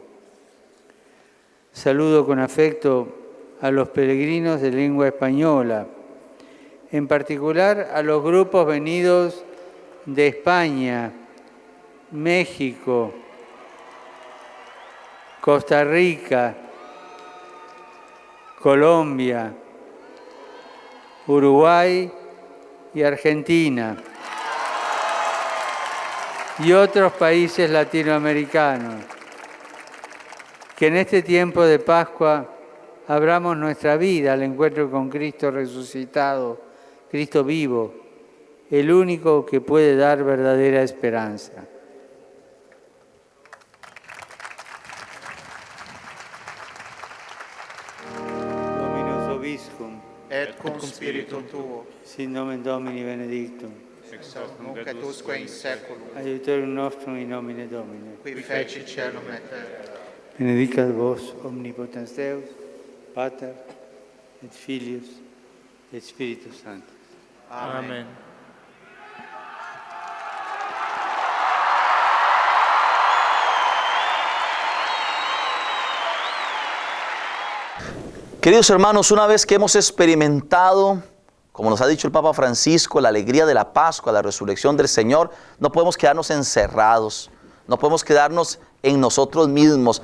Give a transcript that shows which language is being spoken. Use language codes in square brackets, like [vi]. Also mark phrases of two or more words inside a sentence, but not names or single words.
[es] Saludo con afecto a los peregrinos de lengua española, en particular a los grupos venidos de España, México, Costa Rica, Colombia, Uruguay y Argentina, y otros países latinoamericanos. Que en este tiempo de Pascua abramos nuestra vida al encuentro con Cristo resucitado, Cristo vivo, el único que puede dar verdadera esperanza. [la] Dominus Vobiscum, et cum spiritu tuo, sin nomen Domini benedictum, ex hoc nunc et usque in saeculum, aiutorium nostrum in nomine Domini. qui feci caelum et terra. Benedicat vos omnipotens Deus, Pater, et Filius, et Spiritus Sanctus. Amen. [es] Queridos hermanos, una vez que hemos experimentado, como nos ha dicho el Papa Francisco, la alegría de la Pascua, la resurrección del Señor, no podemos quedarnos encerrados, no podemos quedarnos en nosotros mismos.